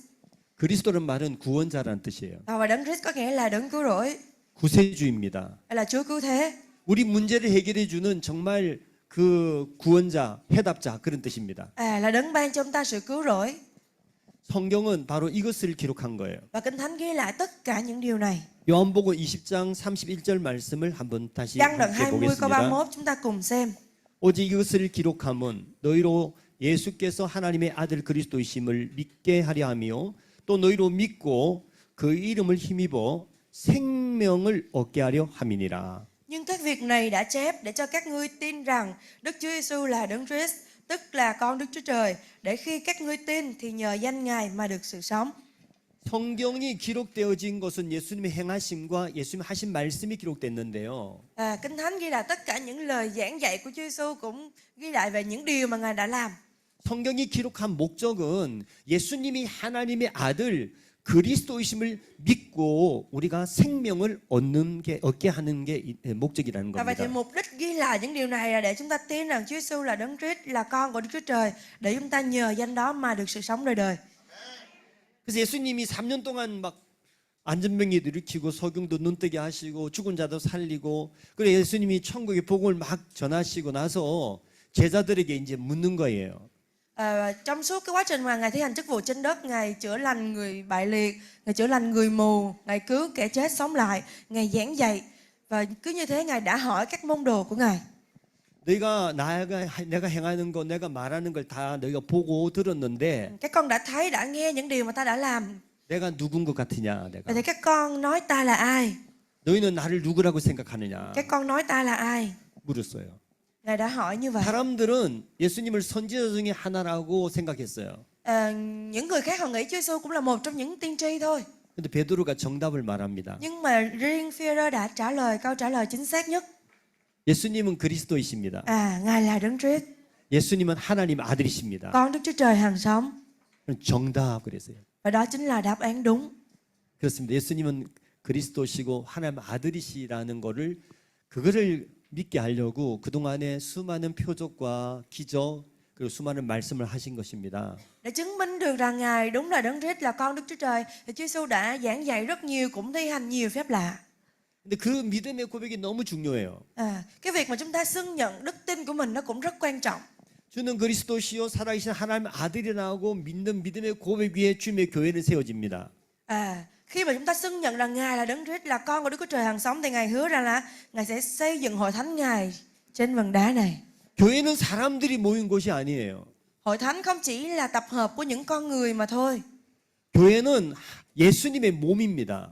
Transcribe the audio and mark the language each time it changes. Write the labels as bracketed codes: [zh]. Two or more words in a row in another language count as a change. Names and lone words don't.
[ko] 그리스도는 말은 구원자라는 뜻이에요. [vi] Và đấng Christ có nghĩa là đấng cứu rỗi, [ko] 구세주입니다. [vi] hay là Chúa cứu thế. [ko] 우리 문제를 해결해 주는 정말 그 구원자, 해답자 그런 뜻입니다. [vi] Là đấng ban cho chúng ta sự cứu rỗi. [ko] 성경은 바로 이것을 기록한 거예요. [vi] Và Kinh Thánh ghi lại tất cả những điều này. [ko] 요한복음 20장 31절 말씀을 한번 다시 [vi] Giăng đoạn [ko] 함께 [vi] 20 câu [ko] 보겠습니다. [vi] 31 chúng ta cùng xem. [ko] 오직 이것을 기록함은 너희로 예수께서 하나님의 아들 그리스도이심을 믿게 하려 하며 또 너희로 믿고 그 이름을 힘입어 생명을 얻게 하려 함이니라. [vi] Nhưng các việc này đã chép để cho các ngươi tin rằng Đức Chúa Giêsu là đấng Christ, tức là con Đức Chúa Trời, để khi các ngươi tin thì nhờ danh Ngài mà được sự sống. [ko] 성경이 기록되어진 것은 예수님의 행하심과 예수님 하신 말씀이 기록됐는데요. [vi] Kinh Thánh ghi lại tất cả những lời giảng dạy của Chúa Giêsu, cũng ghi lại về những điều mà Ngài đã làm. [ko] 성경이 기록한 목적은 예수님이 하나님의 아들 그리스도이심을 믿고 우리가 생명을 얻게 하는 게 목적이라는 [vi] Và vậy thì [ko] 겁니다. [vi] mục đích ghi lại những điều này là để chúng ta tin rằng Chúa Giêsu là đấng Christ, là con của Đức Chúa Trời, để chúng ta nhờ danh đó mà được sự sống đời đời. [ko] 그래서 예수님이 3년 동안 막 안전병기도 일으키고 소경도 눈뜨게 하시고 죽은 자도 살리고 그래 예수님이 천국의 복음을 막 전하시고 나서 제자들에게 이제 묻는 거예요. [vi] Trong suốt cái quá trình mà Ngài thi hành chức vụ trên đất, Ngài chữa lành người bại liệt, Ngài chữa lành người mù, Ngài cứu kẻ chết sống lại, Ngài giảng dạy. Và cứ như thế Ngài đã hỏi các môn đồ của Ngài: [ko] 내가 행하는 거 내가 말하는 걸 다 너희가 보고 들었는데 [vi] các con đã thấy, đã nghe những điều mà ta đã làm. [ko] 내가 누군 것 같으냐 내가 [vi] Vậy thì các con nói ta là ai? [ko] 너희는 나를 누구라고 생각하느냐 [vi] Các con nói ta là ai? [ko] 물었어요. [vi] Ngài đã hỏi như vậy. [ko] 사람들은 예수님을 선지자 중에 하나라고 생각했어요. [vi] Những người khác họ nghĩ Chúa Giêsu cũng là một trong những tiên tri thôi. [ko] 근데 베드로가 정답을 말합니다. [vi] Nhưng mà riêng Phi-e-rơ đã trả lời câu trả lời chính xác nhất. [ko] 예수님은 그리스도이십니다. [vi] Ngài là đấng Christ, [ko] 예수님은 하나님 아들이십니다. [vi] con Đức Chúa Trời hằng sống. [ko] 정답 그랬어요. [vi] Và đó chính là đáp án đúng. [ko] 그렇습니다. 예수님은 그리스도시고 하나님 아들이시라는 그거를 믿게 하려고 그동안에 수많은 표적과 기적 그리고 수많은 말씀을 하신 것입니다. [vi] Để chứng minh được rằng Ngài đúng là đấng Christ, là con Đức Chúa Trời, thì Chúa Giêsu đã giảng dạy rất nhiều, cũng thi hành nhiều phép lạ. [ko] 근데 그 믿음의 고백이 너무 중요해요. [vi] Cái việc mà chúng ta xưng nhận đức tin của mình nó cũng rất quan trọng. [ko] 주는 그리스도시요 살아계신 하나님 아들이라고 믿는 믿음의 고백 위에 주님의 교회는 세워집니다. [vi] Khi mà chúng ta xưng nhận rằng Ngài là đấng Christ, là con của Đức Chúa Trời hằng sống, thì Ngài hứa rằng là Ngài sẽ xây dựng hội thánh Ngài trên vầng đá này. [ko] 교회는 사람들이 모인 곳이 아니에요. [vi] Hội thánh không chỉ là tập hợp của những con người mà thôi. [ko] 교회는 예수님의 몸입니다.